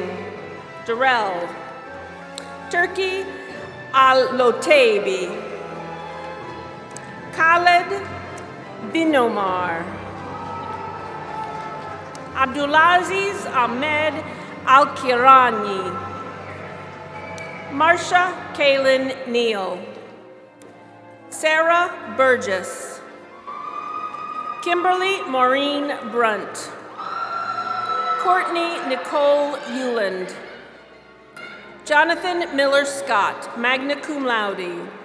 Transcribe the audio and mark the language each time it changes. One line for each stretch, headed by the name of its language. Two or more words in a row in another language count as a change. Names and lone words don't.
English: Darrell. Turkey Al-Lotabi. Khaled Bin Omar. Abdulaziz Ahmed Al-Kirani. Marsha Kaylin Neal. Sarah Burgess. Kimberly Maureen Brunt. Courtney Nicole Euland. Jonathan Miller Scott,
Latin: magna cum laude.